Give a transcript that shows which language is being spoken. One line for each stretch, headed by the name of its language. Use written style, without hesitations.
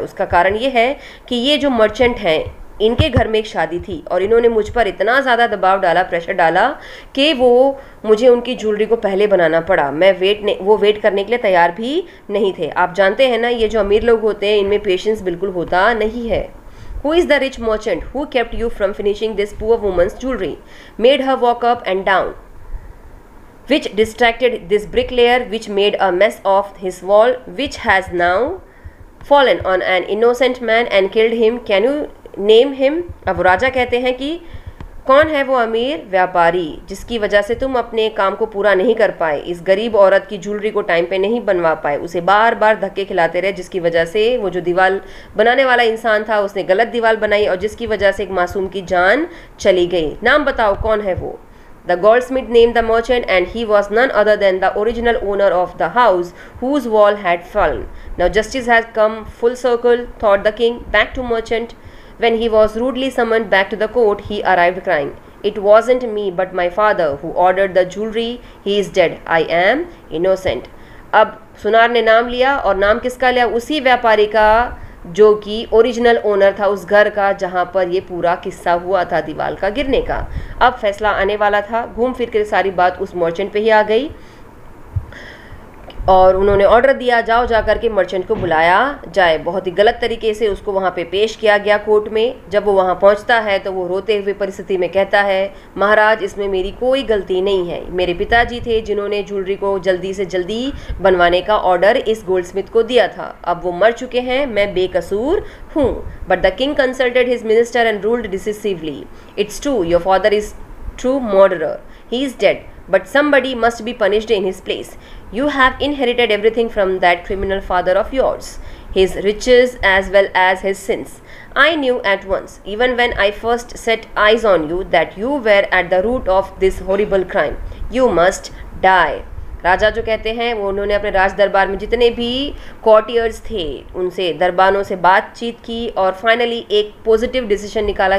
Hindi: उसका कारण ये है कि ये जो मर्चेंट हैं इनके घर में एक शादी थी और इन्होंने मुझ पर इतना ज़्यादा दबाव डाला, प्रेशर डाला कि वो मुझे उनकी ज्वेलरी को पहले बनाना पड़ा। मैं वो वेट करने के लिए तैयार भी नहीं थे। आप जानते हैं ना ये जो अमीर लोग होते हैं इनमें पेशेंस बिल्कुल होता नहीं है।
English: Who is the rich merchant who kept you from finishing this poor woman's jewelry, made her walk up and down, which distracted this bricklayer, which made a mess of his wall, which has now fallen on an innocent man and killed him? Can you name him?
Hindi: अब राजा कहते हैं कि कौन है वो अमीर व्यापारी जिसकी वजह से तुम अपने काम को पूरा नहीं कर पाए, इस गरीब औरत की ज्वेलरी को टाइम पे नहीं बनवा पाए, उसे बार बार धक्के खिलाते रहे, जिसकी वजह से वो जो दीवार बनाने वाला इंसान था उसने गलत दीवार बनाई और जिसकी वजह से एक मासूम की जान चली गई। नाम बताओ कौन है वो?
English: The goldsmith named the merchant, and he was none other than the original owner of the house whose wall had fallen. Now justice has come full circle, thought the king. Back to merchant. When he was rudely summoned back to the court, he arrived crying, "It wasn't me but my father who ordered the jewelry. He is dead. I am innocent."
Hindi: अब सुनार ने नाम लिया और नाम किसका लिया? उसी व्यापारी का जो कि ओरिजिनल ओनर था उस घर का जहाँ पर ये पूरा किस्सा हुआ था दीवार का गिरने का। अब फैसला आने वाला था। घूम फिर कर सारी बात उस मर्चेंट पे ही आ गई। और उन्होंने ऑर्डर दिया जाओ जा कर के मर्चेंट को बुलाया जाए। बहुत ही गलत तरीके से उसको वहाँ पे पेश किया गया कोर्ट में। जब वो वहाँ पहुँचता है तो वो रोते हुए परिस्थिति में कहता है, महाराज इसमें मेरी कोई गलती नहीं है, मेरे पिताजी थे जिन्होंने ज्वेलरी को जल्दी से जल्दी बनवाने का ऑर्डर इस गोल्डस्मिथ को दिया था। अब वो मर चुके हैं, मैं बेकसूर हूँ।
English: But the king consulted his minister and ruled decisively. It's true your father is true murderer. He is dead, but somebody must be punished in his place. You have inherited everything from that criminal father of yours, his riches as well as his sins. I knew at once, even when I first set eyes on you, that you were at the root of this horrible crime. You must die.
Hindi: राजा जो कहते हैं वो उन्होंने अपने राज दरबार में जितने भी कॉर्टियर्स थे उनसे दरबारों से बातचीत की और फाइनली एक पॉजिटिव डिसीजन निकाला।